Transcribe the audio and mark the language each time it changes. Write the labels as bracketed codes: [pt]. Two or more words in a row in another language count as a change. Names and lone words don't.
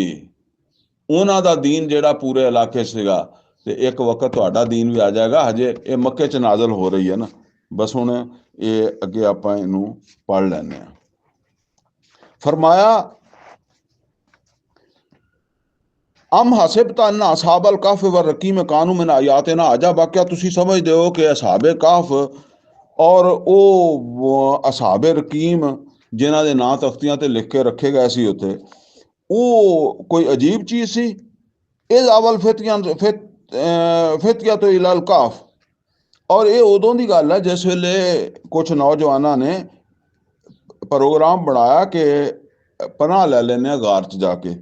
[pa] ਉਹਨਾਂ ਦਾ ਦੀਨ ਜਿਹੜਾ ਪੂਰੇ ਇਲਾਕੇ 'ਚ ਸੀਗਾ, ਤੇ ਇੱਕ ਵਕਤ ਤੁਹਾਡਾ ਦੀਨ ਵੀ ਆ ਜਾਏਗਾ। ਹਜੇ ਇਹ ਮੱਕੇ 'ਚ ਨਾਜ਼ਲ ਹੋ ਰਹੀ ਹੈ ਨਾ, ਬਸ ਹੁਣ ਇਹ ਅੱਗੇ ਆਪਾਂ ਇਹਨੂੰ ਪੜ੍ਹ ਲੈਂਦੇ ਹਾਂ। [ar] ਫਰਮਾਇਆ, أم حسبت أن أصحاب الكهف والرقيم كانوا من آياتنا عجبا, [pa] क्या ਤੁਸੀਂ ਸਮਝਦੇ ਹੋ ਕਿ ਅਸਹਾਬੇ ਕਾਹਫ ਔਰ ਉਹ ਅਸਹਾਬੇ ਰਕੀਮ ਜਿਨ੍ਹਾਂ ਦੇ ਨਾਂ ਤਖਤੀਆਂ ਤੇ ਲਿਖ ਕੇ ਰੱਖੇ ਗਏ ਸੀ ਉੱਥੇ, ਉਹ ਕੋਈ ਅਜੀਬ ਚੀਜ਼ ਸੀ? ਇਹ [ar] أوى الفتية [pa] ਤੋਂ [ar] إلى الكهف, [pa] ਔਰ ਇਹ ਉਦੋਂ ਦੀ ਗੱਲ ਹੈ ਜਿਸ ਵੇਲੇ ਕੁਝ ਨੌਜਵਾਨਾਂ ਨੇ ਪ੍ਰੋਗਰਾਮ ਬਣਾਇਆ ਕਿ ਪਨਾਹ ਲੈ ਲੈਂਦੇ ਆ ਗਾਰ 'ਚ ਜਾ ਕੇ।